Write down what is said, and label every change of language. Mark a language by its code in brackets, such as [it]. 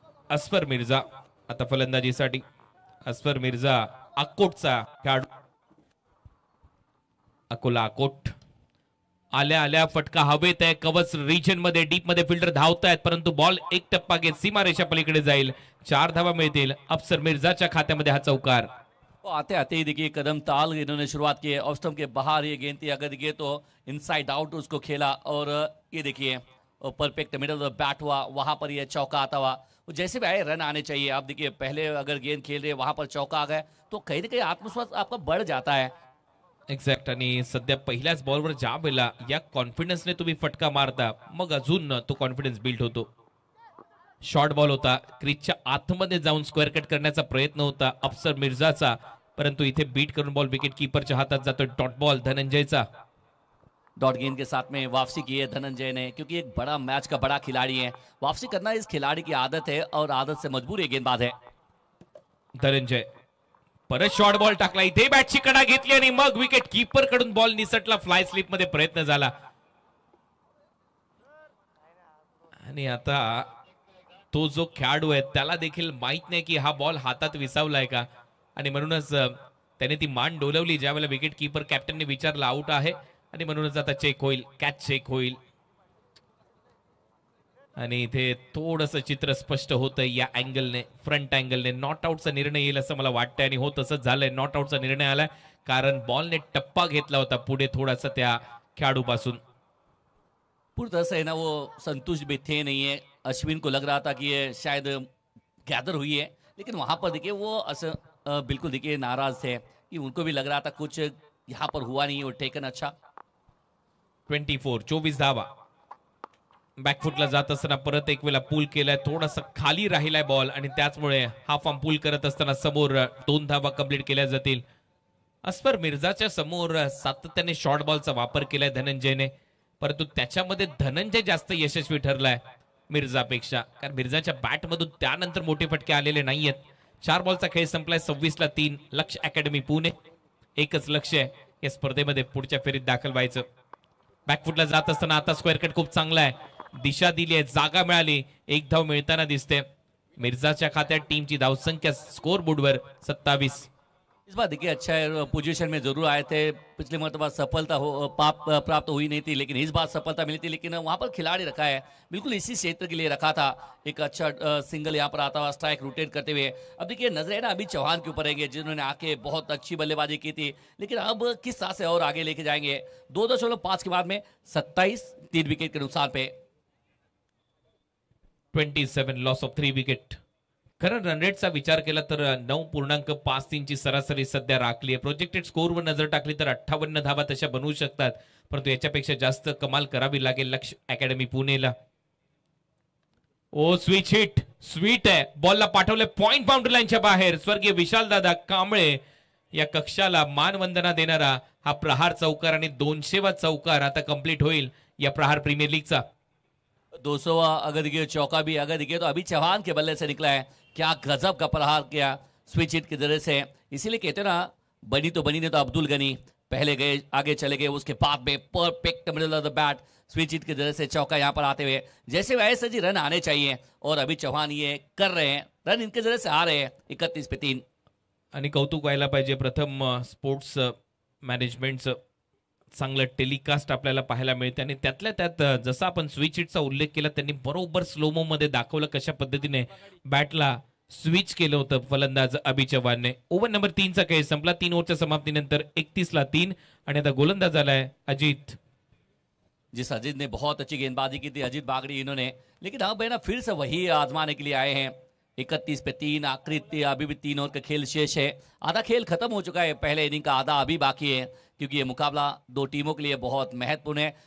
[mr] असफर मिर्झा आता फलंदाजीसाठी. असफर मिर्झा अकोटचा खेळाडू. अकोला अकोट आल्या आल्या फटका हवेत आहे. कवच रिजन मध्ये डीप मध्ये फिल्डर धावतायत, परंतु बॉल एक टप्पा घेत सीमारेषा पलीकडे जाईल. 4 धावा मिळतील. अफसर मिर्झाच्या खात्यामध्ये हा चौकार. [hi] आते आते ही देखिए कदम ताल इन्होंने शुरुआत की है. ऑफ स्टंप के बाहर ये गेंद थी, अगर देखिए तो इनसाइड आउट उसको खेला और ये देखिए परफेक्ट मिडल बैट हुआ, वहां पर ये चौका आता हुआ. जैसे भी आए रन आने चाहिए. आप देखिए पहले अगर गेंद खेल रहे वहां पर चौका आ गया तो कहीं ना कहीं आत्मविश्वास आपका बढ़ जाता है. [en] Exact. [mr] आणि सध्या पहिल्याच बॉलवर ज्या वेळेला या कॉन्फिडन्सने तुम्ही फटका मारता मग अजून तो कॉन्फिडन्स बिल्ड होतो. शॉर्ट बॉल होता, क्रिजच्या आतमध्ये जाऊन स्क्वेअर कट करण्याचा प्रयत्न होता अफसर मिर्झाचा, परंतु इथे बीट करून बॉल विकेट कीपरच्या हातात जातो. Dot ball धनंजयचा. [hi] डॉट गेंद के साथ में वापसी की है धनंजय ने, क्योंकि एक बड़ा मैच का बड़ा खिलाड़ी है. वापसी करना इस खिलाड़ी की आदत है और आदत से मजबूर ये गेंदबाज है. [mr] धनंजय परत शॉर्ट बॉल टाकला, इथे बॅटची कडा घेतली आणि मग विकेट कीपर कडून बॉल निसटला. फ्लाय स्लिप मध्ये प्रयत्न झाला आणि आता तो जो खेळाडू आहे त्याला देखील माहित नाही की हा बॉल हातात विसावलाय का, आणि म्हणूनच त्याने ती मान डोलवली ज्यावेळेला विकेट कीपर कॅप्टनने विचारला आउट आहे, आणि म्हणूनच आता चेक होईल, कॅच चेक होईल. आणि इथे थोडंसं चित्र स्पष्ट होतंय या अँगलने, फ्रंट अँगलने. नॉट आउटचा निर्णय येईल असं मला वाटतंय आणि हो तसंच झालंय. नॉट आउटचा निर्णय आलाय कारण बॉलने टप्पा घेतला होता पुढे थोडासा त्या खेळाडूपासून. [hi] पूरी तरह से ना वो संतुष्ट भी थे नहीं है. अश्विन को लग रहा था कि ये शायद गैदर हुई है, लेकिन वहां पर देखिए वो बिल्कुल देखिए नाराज थे कि उनको भी लग रहा था कुछ यहाँ पर हुआ नहीं और टेकन अच्छा. [mr] 24 धावा. बॅकफुटला जात असताना परत एक वेळा पूल केलाय, थोडासा खाली राहिलाय बॉल आणि त्याचमुळे हाफ आर्म पूल करत असताना समोर 2 धावा कंप्लीट केल्या जातील. असफर मिर्झाच्या समोर सातत्याने शॉर्ट बॉलचा वापर केलाय धनंजयने, परंतु त्याच्यामध्ये धनंजय जास्त यशस्वी ठरलाय मिर्झापेक्षा, कारण मिर्झाच्या बॅटमधून त्यानंतर मोठे फटके आलेले नाहीयेत. 4 बॉलचा खेळ संपलाय. 26-3. लक्ष अकॅडमी पुणे एकच लक्ष आहे या स्पर्धेमध्ये पुढच्या फेरीत दाखल व्हायचं. बॅकफुटला जात असताना आता स्क्वेअर कट खूप चांगला आहे, दिशा दिली आहे, जागा मिळाली, 1 धाव मिळताना दिसते. मिर्झाच्या खात्यात टीमची धावसंख्या स्कोर बोर्डवर 27. [hi] इस बार देखिए अच्छा पोजीशन में जरूर आए थे. पिछले मरतबा सफलता प्राप्त हुई नहीं थी, लेकिन इस बार सफलता मिली थी. लेकिन वहां पर खिलाड़ी रखा है, बिल्कुल इसी क्षेत्र के लिए रखा था. एक अच्छा सिंगल यहाँ पर आता हुआ, स्ट्राइक रोटेट करते हुए. अब देखिए नजरें ना अभी चौहान के ऊपर रहेंगे, जिन्होंने आके बहुत अच्छी बल्लेबाजी की थी, लेकिन अब किस तरह से और आगे लेके जाएंगे. 2.5 के बाद में 27, 3 विकेट के नुकसान पे. [en] 27 loss of 3 wicket. [mr] खरं रन रेटचा विचार केला तर 9.53 ची सरासरी सध्या राखली आहे. प्रोजेक्टेड स्कोरवर नजर टाकली तर 58 धावा तशा बनवू शकतात, परंतु याच्यापेक्षा जास्त कमाल करावी लागेल लक्ष अकॅडमी पुणेला. ओ स्विच हिट, स्वीट आहे, बॉलला पाठवले पॉइंट बाउंड्री लाईनच्या बाहेर. स्वर्गीय विशालदादा कांबळे या कक्षाला मानवंदना देणारा हा प्रहार चौकार आणि 200वा चौकार आता कंप्लीट होईल या प्रहार प्रीमियर लीगचा. [hi] 200वां अगर देखिए चौका भी अगर देखिए तो अभी चौहान के बल्ले से निकला है. क्या गजब का प्रहार किया स्विच हिट के जरिए से. इसीलिए कहते हैं ना, बनी तो बनी ने तो अब्दुल गनी. पहले गए, आगे चले गए, उसके बाद में perfect middle of the bat switch hit की वजह से चौका यहाँ पर आते हुए, जैसे वैसे जी रन आने चाहिए और अभी चौहान ये कर रहे हैं, रन इनके जरिए से आ रहे हैं 31 पे 3। [mr] आणि कौतुक व्हायला पाहिजे प्रथम स्पोर्ट्स मॅनेजमेंटचं चांगलं टेलिकास्ट आपल्याला पाहायला मिळते आणि त्यातल्या त्यात जसा आपण स्विच हिटचा उल्लेख केला त्यांनी बरोबर स्लोमो मध्ये दाखवलं कशा पद्धतीने बॅटला स्विच केलं होतं फलंदाज अभि चव्हाणने. ओव्हर नंबर 3चा खेळ संपला. 3 ओव्हरच्या समाप्तीनंतर 31 ला 3 आणि आता गोलंदाज आलाय अजित. [hi] जिस अजीत ने बहुत अच्छी गेंदबाजी की थी, अजीत बागड़ी इन्होंने, लेकिन अब है ना फिर से वही आजमाने के लिए आए हैं. 31 पे 3, आखिरी अभी भी 3 ओवर का खेल शेष है. आधा खेल खत्म हो चुका है, पहले इनिंग का आधा अभी बाकी है, क्योंकि ये मुकाबला दो टीमों के लिए बहुत महत्वपूर्ण है.